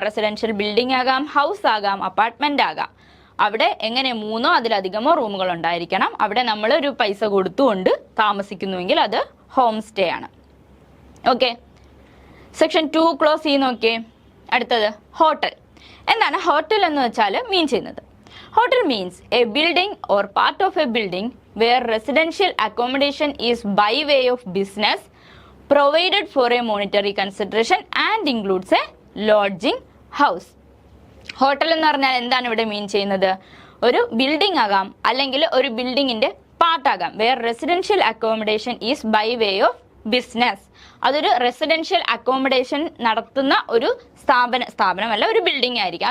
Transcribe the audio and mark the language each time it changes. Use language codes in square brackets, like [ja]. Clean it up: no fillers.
[ml] Residential building ആകാം, house ആകാം, apartment ആകാം. അവിടെ എങ്ങനെ 3 അതിലധികമോ റൂമുകൾ ഉണ്ടായിരിക്കണം. അവിടെ നമ്മൾ ഒരു പൈസ കൊടുത്തുകൊണ്ട് താമസിക്കുന്നുവെങ്കിൽ അത് ഹോം സ്റ്റേ ആണ്. ഓക്കെ, സെക്ഷൻ 2 ക്ലോസ് ചെയ്ത് നോക്കിയേ. അടുത്തത് ഹോട്ടൽ. എന്താണ് ഹോട്ടൽ എന്ന് വെച്ചാൽ മീൻ ചെയ്യുന്നത്? [en] Hotel means a building or part of a building where residential accommodation is by way of business provided for a monetary consideration and includes a lodging house. [ml] Hotel എന്ന് പറഞ്ഞാൽ എന്താണ് ഇവിടെ മീൻ ചെയ്യുന്നത്? ഒരു ബിൽഡിംഗ് ആകാം, അല്ലെങ്കിൽ ഒരു ബിൽഡിങ്ങിന്റെ പാർട്ടാകാം. [en] Where residential accommodation is by way of business. [ml] അതൊരു റെസിഡൻഷ്യൽ അക്കോമഡേഷൻ നടത്തുന്ന ഒരു സ്ഥാപനമല്ല, ഒരു ബിൽഡിംഗ് ആയിരിക്കും.